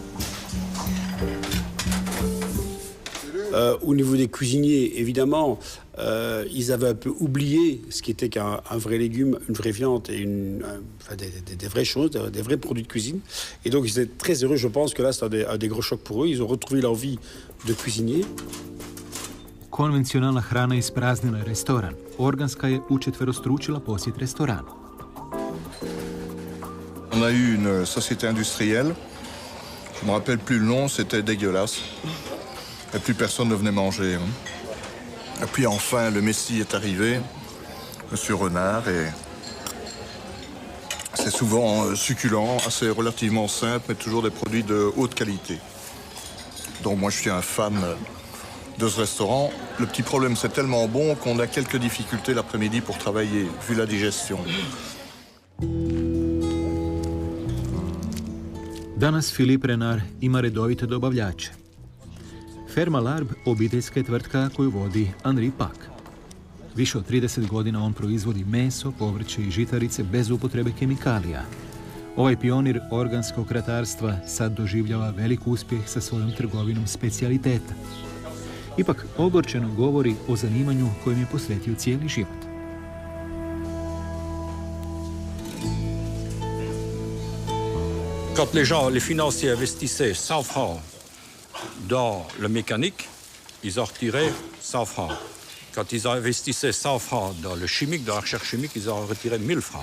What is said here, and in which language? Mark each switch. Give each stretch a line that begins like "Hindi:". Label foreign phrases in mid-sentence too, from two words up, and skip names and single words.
French: Au niveau des cuisiniers, évidemment, ils avaient un peu oublié ce qui était qu'un vrai légume, une vraie viande et des vraies choses, des vrais produits de cuisine. Et donc, ils étaient très heureux. Je pense que là, c'était un des gros chocs pour eux. Ils ont retrouvé leur vie de cuisinier.
Croatian: Konvencionalna hrana ispraznila je restoran. Organska je učetverostručila posjet restoranu.
French: On a eu une société industrielle. Je me rappelle plus le nom, c'était dégueulasse. Et plus personne ne venait manger. Et puis enfin, le Messie est arrivé, Monsieur Renard, et c'est souvent succulent, assez relativement simple, mais toujours des produits de haute qualité. Donc moi, je suis un fan de ce restaurant. Le petit problème, c'est tellement bon qu'on a quelques difficultés l'après-midi pour travailler, vu la digestion.
Croatian: Danas Philippe Renard ima redovite dobavljače. Ferma Larb obiteljska je tvrtka koju vodi Henri Pack. Više od 30 godina on proizvodi meso, povrće i žitarice bez upotrebe kemikalija. Ovaj pionir organskog ratarstva sad doživljava velik uspjeh sa svojom trgovinom specijaliteta. Ipak ogorčeno govori o zanimanju kojem je posvetio cijeli život.
French: Quand les financiers investissaient 100 francs dans le mécanique, ils en retiraient 100 francs. Quand ils investissaient 100 francs dans le chimique, dans la recherche chimique, ils en retiraient 1000 francs.